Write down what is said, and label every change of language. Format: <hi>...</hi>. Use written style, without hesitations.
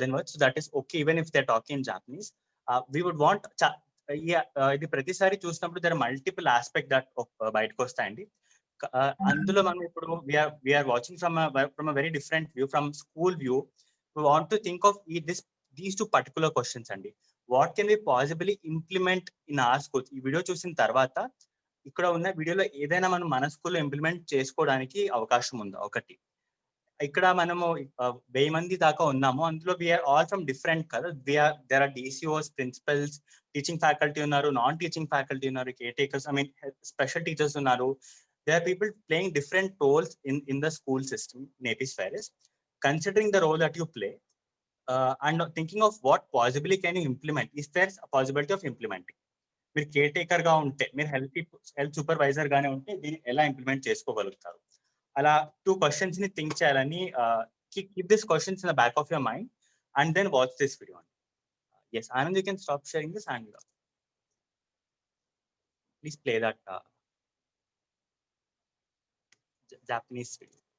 <en>So that is okay, even if they're talking in Japanese. We would want</en> <te>ఇది ప్రతిసారి చూసినప్పుడు</te> <en>there are multiple aspects that</en> <te>బయటకు వస్తాయండి. అందులో మనం ఇప్పుడు</te> <en>we are watching from a very different view, from school view. We want to think of these two particular questions అండి. What can we possibly implement in our schools?</en> <te>ఈ video చూసిన తర్వాత ఇక్కడ ఉన్న వీడియోలో ఏదైనా మనం మన స్కూల్లో ఇంప్లిమెంట్ చేసుకోవడానికి అవకాశం ఉందా? ఒకటి. ఇక్కడ మనము 1000 మంది దాకా ఉన్నాము. అందులో</te> <en>we are all from different</en> <te>కదా.</te> <en>There are DCOs, principals, teaching faculty ఉన్నారు, non teaching faculty ఉన్నారు, care takers, special teachers ఉన్నారు. There are people playing different roles in the school system in Apswreis. Considering the role that you play and thinking of what possibly can you implement, is there a possibility of implementing?</en> <te>మీరు care taker గా ఉంటే, మీరు health supervisor గానే ఉంటే దీన్ని ఎలా implement చేసుకోగలుగుతారు? అలా 2 questions ని థింక్ చేయాలని</te> <en>keep these questions in the back of your mind and then watch this video. Yes, Anand, you can stop sharing this and please play that Japanese video.</en>